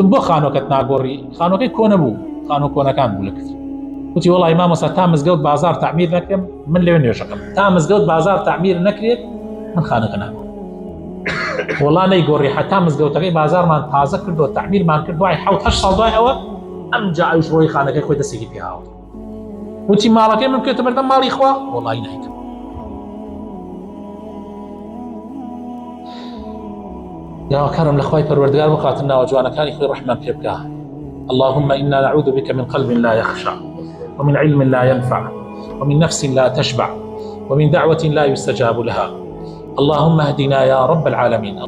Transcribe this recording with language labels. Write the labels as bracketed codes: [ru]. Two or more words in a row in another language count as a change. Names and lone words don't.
[ckb] بۆ خانۆکەت ناگۆڕی خانۆکەی کۆنە بوو خانۆ کۆنەکان بوو لە کفر وتی وەڵی مامۆستا تا مزگەوت بازار تعمیر نەکرێم من لەوێ نوێژەکەم تا مزگەوت بازار تعمیر نەکرێت من خانەکە ناگۆڕم وەڵا نەیگۆڕی حتا مزگەوتەکەی بازارمان تازە کردو تعمیرمان کرد دوای 7-8 ساڵ دوای ئەوە ئەمجا ئەوش ڕۆی خانەکەی خۆی دەستێکی پێ هاوت وتی ماڵەکەی من بکوێتە بەردەم ماڵی خوا وەڵی نایکەم داواکارم لە خوای پەروەردگار بخاتن ناوە جوانەکانی خۆی ڕەحمان پێ بکە [ar] اللهم إنا نعوذ بك من قلب لا يخشع ومن علم لا ينفع ومن نفس لا تشبع ومن دعوة لا يستجاب لها اللهم اهدنا يا رب العالمين